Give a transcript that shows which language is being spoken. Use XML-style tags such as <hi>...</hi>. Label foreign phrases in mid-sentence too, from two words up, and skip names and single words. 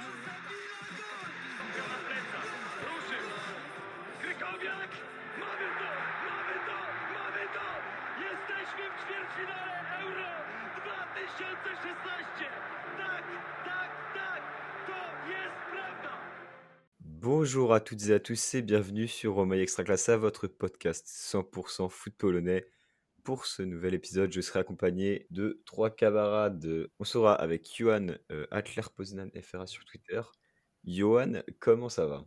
<pl>Ruszył! Krykowiak! Mamy to! Mamy to! Mamy to! Jesteśmy w ćwierćfinale Euro 2016! Tak, tak, tak! To jest prawda!</pl> <fr>Bonjour à toutes et à tous et bienvenue sur Romaille Extraclassa, votre podcast 100% foot polonais. Pour ce nouvel épisode, je serai accompagné de trois camarades. On sera avec Johan, Atler Poznan FRA sur Twitter. Johan, comment ça va?</fr>